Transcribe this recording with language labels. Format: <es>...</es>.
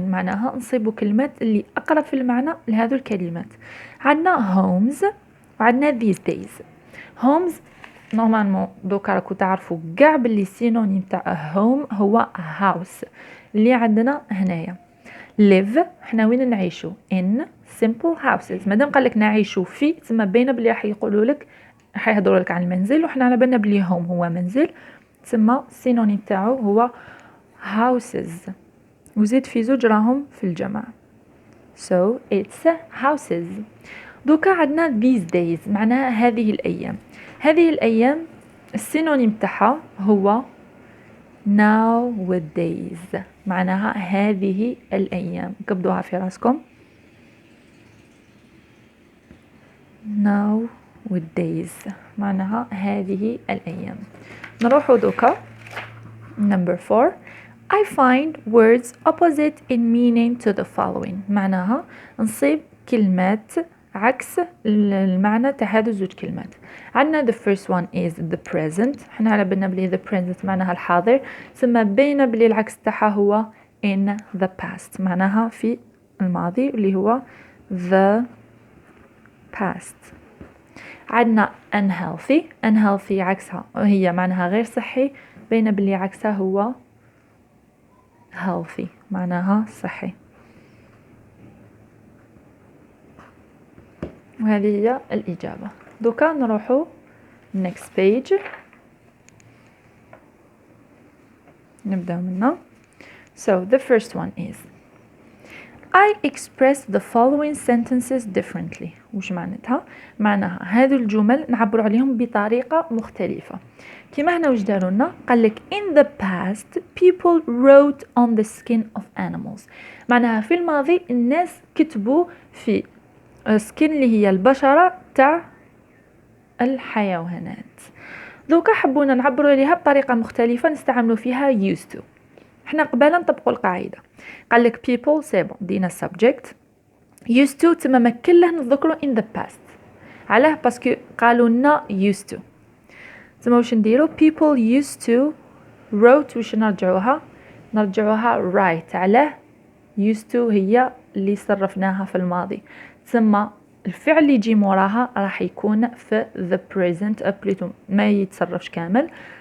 <ar>معناها نصيبوا كلمات اللي أقرب في المعنى لهذو الكلمات. عندنا homes وعندنا these days. homes نورمالمون دوكا راكو تعرفوا كاع باللي سينونيم تاع home هو house اللي عندنا هنايا.</ar> <en>live</en> <ar>حنا وين نعيشو</ar> <en>in simple houses.</en> <ar>مادام قالك نعيشو في، تسمى باينه بلي راح يقولوا لك، راح يهضروا لك عن المنزل، وحنا على بالنا بلي home هو منزل، تسمى سينونيم تاعو هو houses، وزيد في زوج راهم في الجمع.</ar> <en>so it's houses.</en> <ar>دوكا عندنا these days معناها هذه الأيام. هذه الأيام السينونيم تاعها هو nowadays، معناها هذه الأيام. قبضوها في راسكم. nowadays معناها هذه الأيام. نروح دوكا number 4.</ar> <en>I find words opposite in meaning to the following</en> <ar>معناها نصيب كلمات عكس المعنى تاع هادو زوج كلمات.</ar> <en>عندنا the first one is the present.</en> <ar>حنا على بالنا بلي the present معناها الحاضر، ثم بينا بلي العكس تاعها هو</ar> <en>in the past</en> <ar>معناها في الماضي اللي هو the past. عندنا unhealthy عكسها هي معناها غير صحي، بين بلي عكسها هو healthy معناها صحي. وهذه هي الإجابة. دوكا نروحو next page نبدأ منها.</ar> <en>So the first one is I express the following sentences differently.</en> <ar>وش معناتها؟ معناها هذو الجمل نعبر عليهم بطريقة مختلفة. كما هنا وش دارونا؟ قالك</ar> <en>in the past people wrote on the skin of animals.</en> <ar>معناها في الماضي الناس كتبوا في skin اللي هي البشرة تاع الحيوانات. دوكا حبونا نعبروا عليها بطريقة مختلفة نستعملوا فيها used to. احنا قبلا نطبقوا القاعدة. قالك people سيبون دينا subject used to تما كله نذكروا in the past. علاه باسكو قالوا لنا used to. تما واش نديروا</ar> <en>people used to wrote</en> <ar>واش نرجعوها write. علاه used to هي اللي صرفناها في الماضي، ثم الفعل اللي يجي موراها راح يكون في the present بليتو ما يتصرفش كامل.</ar>